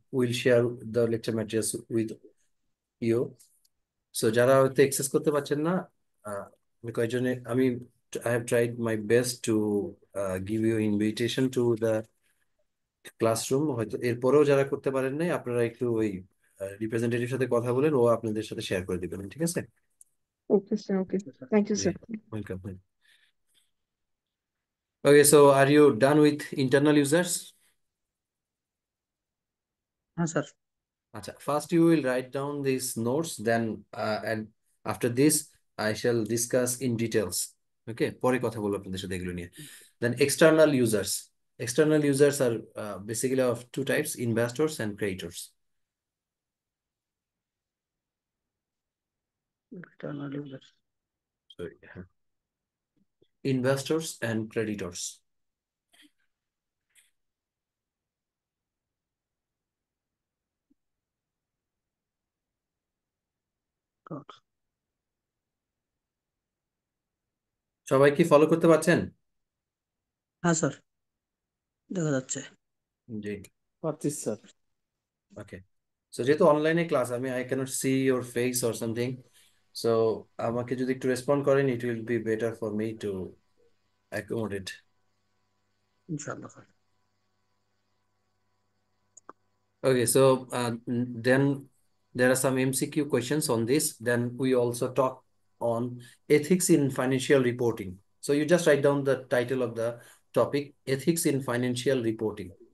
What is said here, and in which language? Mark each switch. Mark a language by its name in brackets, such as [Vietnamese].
[English] will share the lecture materials with you so [Bangla] যারা হয়তো access করতে পারছেন না আমি কয়েকজনে আমি [English] I have tried my best to give you invitation to the classroom [Bangla] হয়তো এরপরেও যারা করতে পারেন নাই আপনারা একটু ওই রিপ্রেজেন্টেটিভ সাথে কথা বলেন ও আপনাদের সাথে শেয়ার করে দিবেন ঠিক আছে [English] okay sir, okay, thank you ji [Bangla] sir. [English] welcome okay so are you done with internal users [Bangla] হ্যাঁ sir [English] Acha, first you will write down these notes, then and after this I shall discuss in details. [Bangla] Okay, পরে কথা বলবো আপনাদের সাথে এগুলো নিয়ে। [English] Then external users. External users are basically of two types, investors and creditors. External user So investors and creditors. [Bangla] সবাই কি follow করতে পারছেন? হ্যাঁ স্যার দেখা যাচ্ছে জি পাচ্ছি স্যার [English] okay so [Bangla] যেহেতু অনলাইনে ক্লাস আমি [English] I can't see your face or something so [Bangla] আমাকে যদি একটু রেসপন্ড করেন [English] it will be better for me to accommodate [Bangla] ইনশাআল্লাহ sir [English] Okay, so then there are some MCQ questions on this. Then we also talk on ethics in financial reporting. So you just write down the title of the topic, ethics in financial reporting.